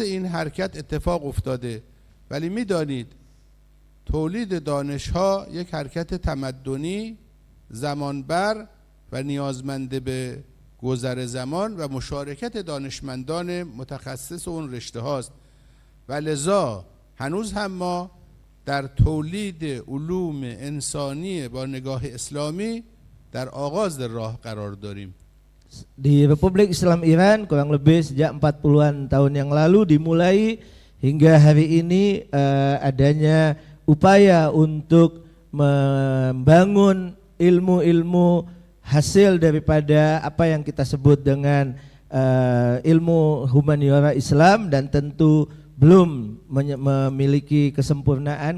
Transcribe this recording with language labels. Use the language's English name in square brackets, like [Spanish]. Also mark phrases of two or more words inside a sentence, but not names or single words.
[Persian] این حرکت اتفاق افتاده، ولی می‌دانید تولید دانش‌ها یک حرکت تمدنی زمانبر و نیازمند به گذر زمان و مشارکت دانشمندان متخصص اون رشته هاست و لذا هنوز هم ما در تولید علوم انسانی با نگاه اسلامی در آغاز راه قرار داریم. [Indonesian] Di Republik Islam Iran kurang lebih sejak 40-an tahun yang lalu dimulai hingga hari ini adanya upaya untuk membangun ilmu-ilmu hasil daripada apa yang kita sebut dengan ilmu humaniora Islam, dan tentu belum memiliki kesempurnaan.